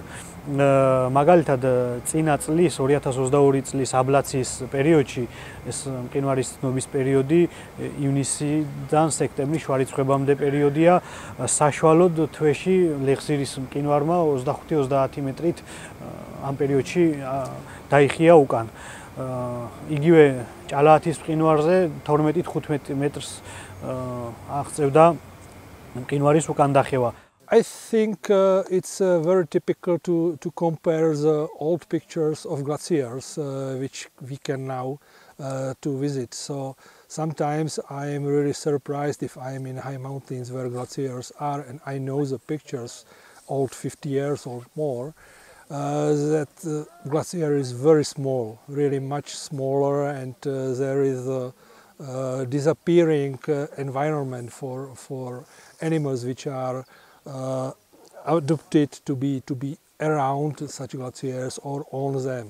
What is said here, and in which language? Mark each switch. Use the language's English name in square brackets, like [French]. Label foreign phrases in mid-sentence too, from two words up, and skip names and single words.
[Georgian] მაგალითად წინა წლის 2022 წლის აბლაციის პერიოდში ეს მყინვარის ცნობის პერიოდი ივნისიდან სექტემბრის შუა რიცხვებამდე პერიოდია, საშუალოდ თვეში ლეხზირის მყინვარმა 25-30 მეტრით ამ პერიოდში დაიხია უკან. იგივე ჭალაათის მყინვარზე 12-15 მეტრს აღწევდა მყინვარის უკან დახევა. [English] I think it's very typical to compare the old pictures of glaciers which we can now to visit. So sometimes I am really surprised if I am in high mountains where glaciers are and I know the pictures old 50 years or more, that glacier is very small, really much smaller, and there is a disappearing environment for animals which are adopted to be around such glaciers or on them.